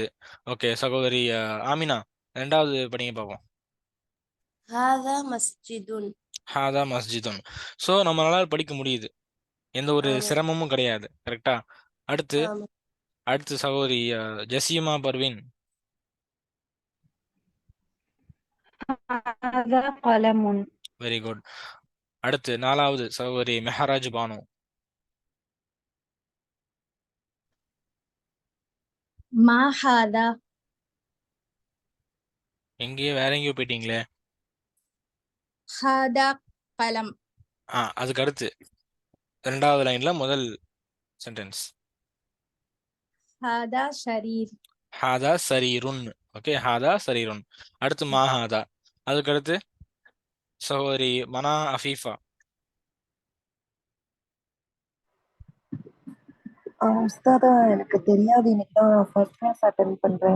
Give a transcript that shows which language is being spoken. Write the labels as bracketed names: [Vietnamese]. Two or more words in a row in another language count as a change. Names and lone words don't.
[Tamil] ஓகே, சகோதரி ஆமினா ரெண்டாவது படிங்க பார்ப்போம். [Arabic] هذا مسجدٌ. هذا مسجدٌ. [Tamil] ஸோ நம்மளால படிக்க முடியுது, எந்த ஒரு ஆமா, சிரமமும் கிடையாது. கரெக்டா? அடுத்து ஆமா. அடுத்து சகோதரி ஜசீமா பர்வீன். [Arabic] هذا قلم. [English] very good. [Tamil] அடுத்து 4வது சகோதரி மெஹராஜ் பானு. [Arabic] ما هذا [Tamil] எங்கேயோ வேற எங்கேயோ போயிட்டீங்களே. [Arabic] هذا قلم [Tamil] அதுக்கு அடுத்து 2வது லைன்ல முதல் சென்டென்ஸ். [Arabic] هذا سرير هذا سريرٌ. ஓகே, هذا سريرٌ. அடுத்து மாஹாதா. [Tamil] அதுக்கு அடுத்து சகோதரி மனா அஃபீஃபா. உஸ்தாதா எனக்கு தெரியாது, இன்னைக்கு தான் [English] first class attend [Tamil] பண்றேன்.